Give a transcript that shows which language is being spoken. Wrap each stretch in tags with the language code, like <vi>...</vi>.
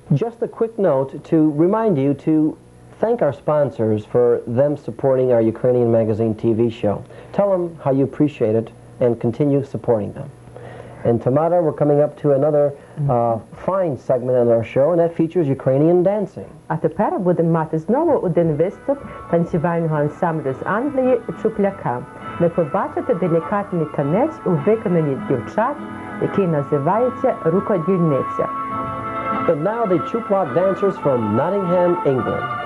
<en>Just a quick note to remind you to thank our sponsors for them supporting our Ukrainian Magazine TV show. Tell them how you appreciate it and continue supporting them. And tomorrow we're coming up to another fine segment on our show, and that features Ukrainian dancing.</en> <uk>А тепер будемо мати знову один виступ танцювального ансамблю з Англії «Чупляка». Ви побачите делікатний танець у виконанні дівчат, який називається «Рукодільниця».</uk> <en>And now the Chuplak dancers from Nottingham, England.</en>